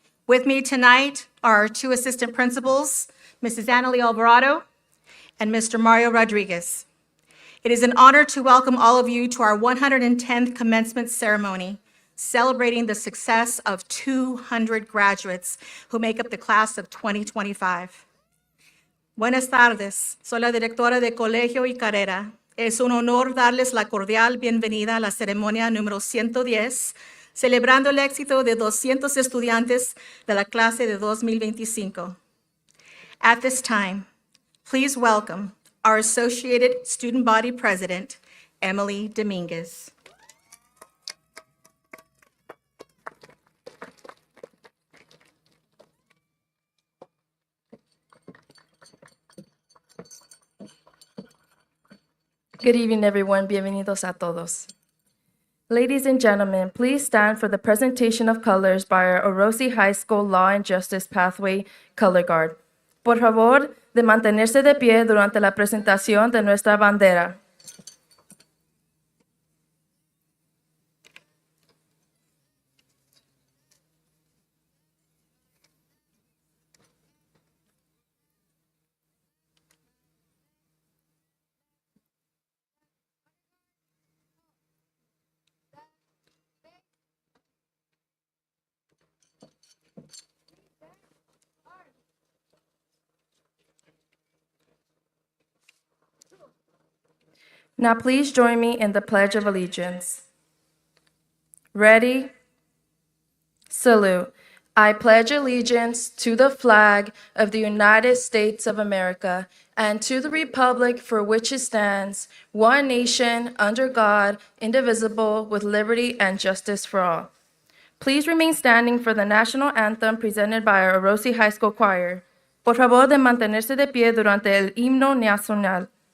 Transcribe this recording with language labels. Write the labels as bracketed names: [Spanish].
[English] With me tonight are our two assistant principals, Mrs. Annalie Alvarado and Mr. Mario Rodriguez. It is an honor to welcome all of you to our 110th commencement ceremony, celebrating the success of 200 graduates who make up the class of 2025. [Spanish] Buenas tardes, soy la directora de Colegio y Carrera. Es un honor darles la cordial bienvenida a la ceremonia número 110, celebrando el éxito de 200 estudiantes de la clase de 2025. [English] At this time, please welcome our Associated Student Body President, Emily Dominguez. Good evening, everyone. [Spanish] Bienvenidos a todos. [English] Ladies and gentlemen, please stand for the presentation of colors by our Orosi High School Law and Justice Pathway Color Guard. [Spanish] Por favor, de mantenerse de pie durante la presentación de nuestra bandera. [English] Now please join me in the Pledge of Allegiance. Ready? Salute. I pledge allegiance to the flag of the United States of America and to the republic for which it stands, one nation, under God, indivisible, with liberty and justice for all. Please remain standing for the national anthem presented by our Orosi High School Choir. [Spanish] Por favor, de mantenerse de pie durante el himno nacional.